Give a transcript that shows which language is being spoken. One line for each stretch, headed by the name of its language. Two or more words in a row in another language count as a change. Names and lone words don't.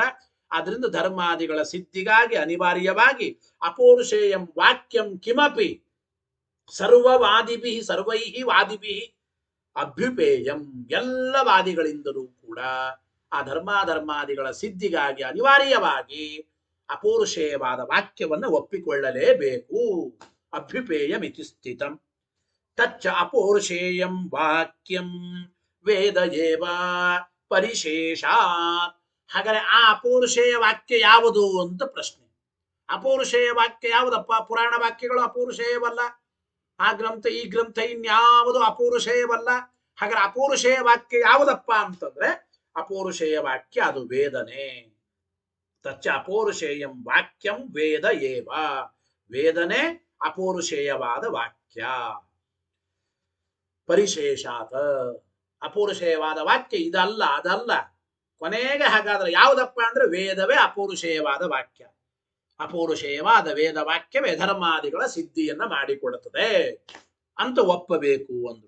Kannada: ಆದ್ರಿಂದ ಧರ್ಮಾದಿಗಳ ಸಿದ್ಧಿಗಾಗಿ ಅನಿವಾರ್ಯವಾಗಿ
Sanskrit: ಅಪೌರುಷೇಯಂ ವಾಕ್ಯಂ ಕಿಮಪಿ ಸರ್ವವಾದಿಭಿ ಸರ್ವೈಹಿ ವಾದಿಭಿ ಅಭ್ಯುಪೇಯಂ,
Kannada: ಎಲ್ಲ ವಾದಿಗಳಿಂದಲೂ ಕೂಡ ಆ ಧರ್ಮಾಧರ್ಮಾದಿಗಳ ಸಿದ್ಧಿಗಾಗಿ ಅನಿವಾರ್ಯವಾಗಿ ಅಪೌರುಷೇಯವಾದ ವಾಕ್ಯವನ್ನು ಒಪ್ಪಿಕೊಳ್ಳಲೇಬೇಕು.
Sanskrit: ಅಭ್ಯುಪೇಯಂ ಇತಿ ಸ್ಥಿತಂ ತಚ್ಚ ಅಪೌರುಷೇಯಂ ವಾಕ್ಯಂ ವೇದ ಏವ ಪರಿಶೇಷಾತ್.
Kannada: ಹಾಗಾದರೆ ಆ ಅಪೌರುಷೇಯ ವಾಕ್ಯ ಯಾವುದು ಅಂತ ಪ್ರಶ್ನೆ. ಅಪೌರುಷೇಯ ವಾಕ್ಯ ಯಾವುದಪ್ಪ? ಪುರಾಣ ವಾಕ್ಯಗಳು ಅಪೌರುಷೇಯವಲ್ಲ. ಆ ಗ್ರಂಥ ಈ ಗ್ರಂಥ ಇನ್ಯಾವುದು ಅಪೌರುಷೇಯವಲ್ಲ. ಹಾಗಾದ್ರೆ ಅಪೌರುಷೇಯ ವಾಕ್ಯ ಯಾವುದಪ್ಪ ಅಂತಂದ್ರೆ ಅಪೌರುಷೇಯ ವಾಕ್ಯ ಅದು ವೇದನೆ.
Sanskrit: ತಚ್ಚ ಅಪೌರುಷೇಯಂ ವಾಕ್ಯಂ ವೇದ ಏವ.
Kannada: ವೇದನೆ ಅಪೌರುಷೇಯವಾದ ವಾಕ್ಯ. ಪರಿಶೇಷಾತ ಅಪೌರುಷೇಯವಾದ ವಾಕ್ಯ ಇದಲ್ಲ ಅದಲ್ಲ. ಕೊನೆಗೆ ಹಾಗಾದ್ರೆ ಯಾವುದಪ್ಪ ಅಂದ್ರೆ ವೇದವೇ ಅಪೌರುಷೇಯವಾದ ವಾಕ್ಯ. ಅಪೌರುಷೇಯವಾದ ವೇದ ವಾಕ್ಯವೇ ಧರ್ಮಾದಿಗಳ ಸಿದ್ಧಿಯನ್ನ ಮಾಡಿಕೊಡುತ್ತದೆ ಅಂತ ಒಪ್ಪಬೇಕು ಅಂದ್ರು.